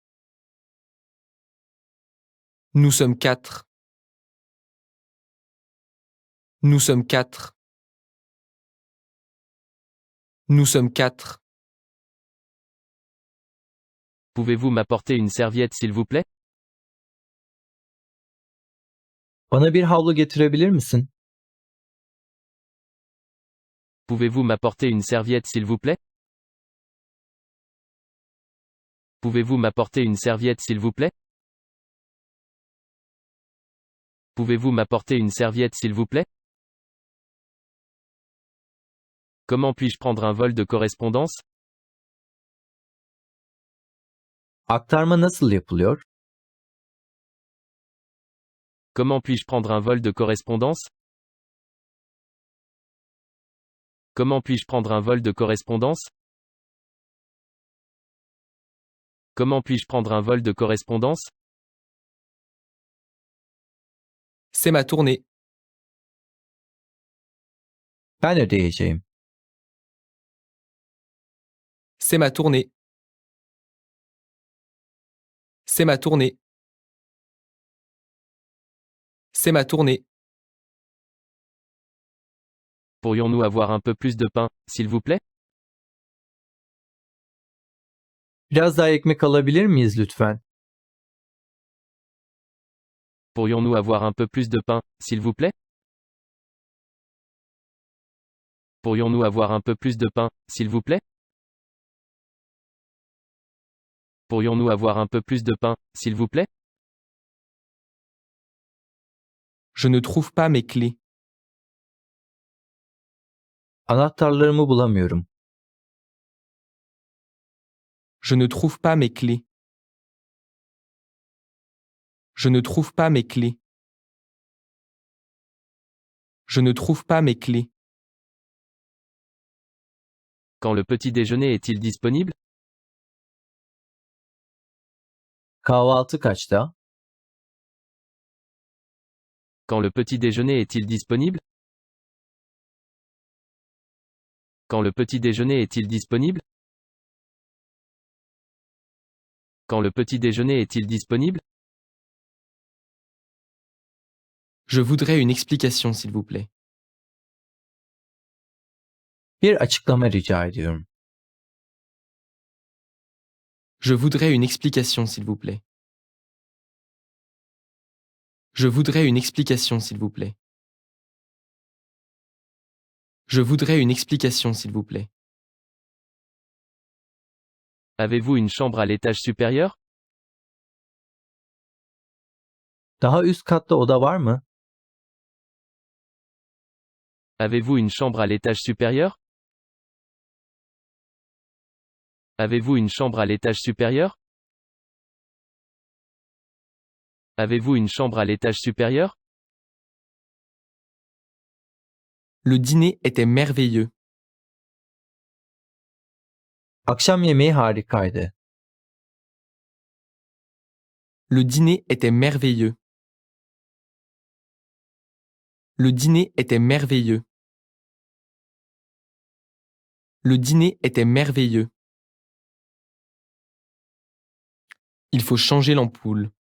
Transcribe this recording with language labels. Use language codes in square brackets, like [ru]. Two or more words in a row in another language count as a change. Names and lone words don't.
[fr] Nous sommes 4. Nous sommes 4. Nous sommes 4. Pouvez-vous m'apporter une serviette s'il vous plaît? [tr] Bana bir havlu getirebilir misin? [fr] Pouvez-vous m'apporter une serviette s'il vous plaît? Pouvez-vous m'apporter une serviette s'il vous plaît? Pouvez-vous m'apporter une serviette s'il vous plaît? Comment puis-je prendre un vol de correspondance? [tr] Aktarma nasıl yapılıyor? [fr] Comment puis-je prendre un vol de correspondance? Comment puis-je prendre un vol de correspondance? Comment puis-je prendre un vol de correspondance? C'est ma tournée. [tr] Ben ödeyeceğim. [fr] C'est ma tournée. C'est ma tournée. C'est ma tournée. Pourrions-nous avoir un peu plus de pain, s'il vous plaît? [tr] Biraz daha ekmek alabilir miyiz lütfen? [fr] Pourrions-nous avoir un peu plus de pain, s'il vous plaît? Pourrions-nous avoir un peu plus de pain, s'il vous plaît? Pourrions-nous avoir un peu plus de pain, s'il vous plaît? Je ne trouve pas mes clés. [tr] Anahtarlarımı bulamıyorum. [fr] Je ne trouve pas mes clés. Je ne trouve pas mes clés. Je ne trouve pas mes clés. Quand le petit déjeuner est-il disponible? [tr] Kahvaltı kaçta? [fr] Quand le petit déjeuner est-il disponible? Quand le petit déjeuner est-il disponible? Quand le petit déjeuner est-il disponible? Je voudrais une explication, s'il vous plaît. [tr] Bir açıklama rica ediyorum. [fr] Je voudrais une explication, s'il vous plaît. Je voudrais une explication, s'il vous plaît. Je voudrais une explication, s'il vous plaît. Avez-vous une chambre à l'étage supérieur? [tr] Daha üst katta oda var mı? [fr] Avez-vous une chambre à l'étage supérieur? Avez-vous une chambre à l'étage supérieur? Avez-vous une chambre à l'étage supérieur? Le dîner était merveilleux. [tr] Akşam yemeği harikaydı. [fr] Le dîner était merveilleux. Le dîner était merveilleux. Le dîner était merveilleux. Il faut changer l'ampoule.